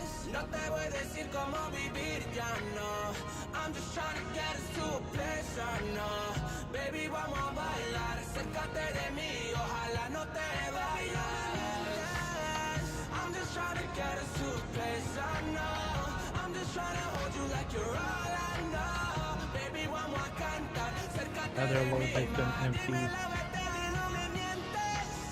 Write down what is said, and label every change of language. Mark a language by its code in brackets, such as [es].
[es] No te voy a decir cómo vivir, ya no. [en] I'm just trying to get us to a place I know. [es] Baby, vamos a bailar, acércate de mí, ojalá no te vayas. [en] I'm just trying to get us to a place I know. I'm just trying to hold you like you're all I know. [es] Baby, vamos a cantar, acércate de mí, dime la verdad y no me mientes.